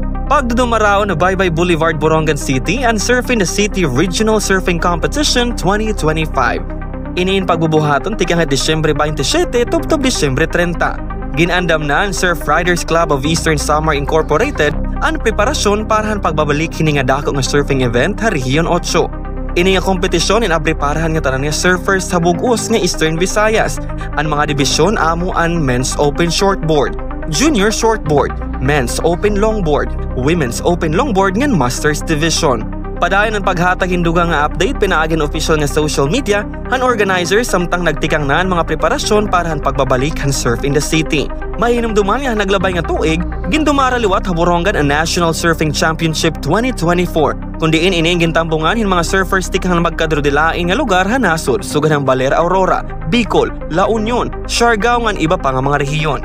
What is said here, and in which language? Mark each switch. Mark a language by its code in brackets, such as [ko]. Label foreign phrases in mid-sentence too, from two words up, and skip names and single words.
[war] Pagdudumaraon na Baybay Boulevard, Borongan City and Surfing the City Regional Surfing Competition 2025. Iniin pagbubuhaton tikang Disyembre 27 tubtob Disyembre 30. Ginandam na ang Surf Riders Club of Eastern Samar Incorporated ang preparasyon para ang pagbabalik hini nga dako nga [en] surfing event [war] ha Rehiyon 8. Ini nga kompetisyon inapreparahan nga tanan nga surfers sa bug-os nga Eastern Visayas. Ang mga dibisyon amo ang Men's Open Shortboard, Junior Shortboard, Men's Open Longboard, Women's Open Longboard ngan Masters Division. Padayon ang paghatag hindugang nga update pinaagin official nga [en] social media [war] han organizers samtang nagtikang na ang mga preparasyon para han pagbabalik han Surf in the City. Mahinumduman nga naglabay nga tuig, gindumara liwat ha Borongan ang National Surfing Championship 2024. Kundiin ini gintambungan hin mga surfers tikang magkadrodilain nga lugar ha nasod sugad ang Baler Aurora, Bicol, La Union, Siargao ngan iba pa nga mga rehiyon.